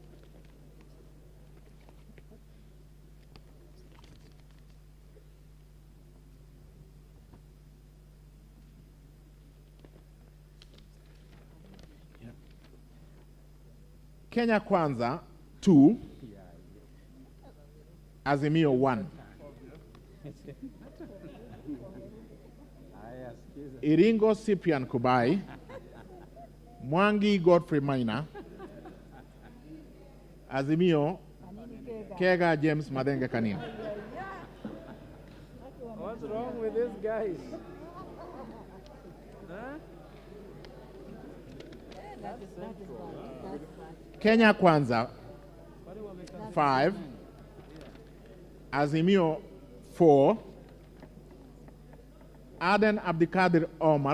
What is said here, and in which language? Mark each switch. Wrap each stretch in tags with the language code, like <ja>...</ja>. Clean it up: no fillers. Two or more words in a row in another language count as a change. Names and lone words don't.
<en>Kenya Kwanza, 2. Azimio, 1. Iringo Cyprian Kubai. Mwangi Godfrey Maina. Azimio, Kega James Madenge Kanini. What's wrong with these guys? Huh? Kenya Kwanza, 5. Azimio, 4. Aden Abdikadir Omar.</en>